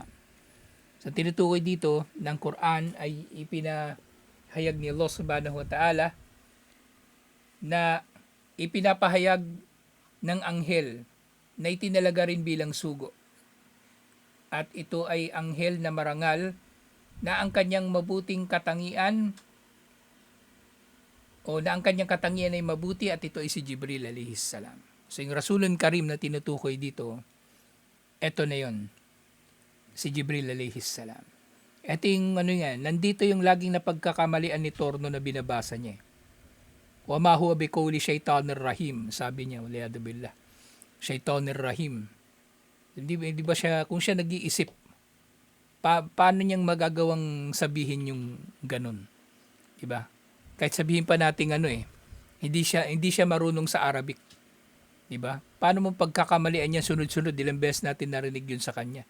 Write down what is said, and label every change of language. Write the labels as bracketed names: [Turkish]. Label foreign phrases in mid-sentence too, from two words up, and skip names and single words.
[Filipino] So tinutukoy dito ng Quran ay ipinahayag ni Allah [Arabic] سبحانه وتعالى [Filipino] na ipinapahayag ng anghel na itinalaga rin bilang sugo. At ito ay anghel na marangal na ang kanyang mabuting katangian o na ang kanyang katangian ay mabuti at ito ay si Jibril [Arabic] عليه السلام. [Filipino] So yung [Arabic] رسول كريم [Filipino] na tinutukoy dito, eto na yon, si Jibril [Arabic] عليه السلام. [Filipino] Ito yung nandito yung laging napagkakamalian ni Torno na binabasa niya. [Arabic] وما هو بقول الشيطان الرحيم, [Filipino] sabi niya, [Arabic] والعياذ بالله. الشيطان الرحيم. [Filipino] Hindi ba siya, kung siya nag-iisip, paano niyang magagawang sabihin yung ganun? Diba? Kahit sabihin pa natin hindi siya marunong sa Arabic. Diba? Paano mo pagkakamalian niya sunod-sunod, ilang beses natin narinig yun sa kanya.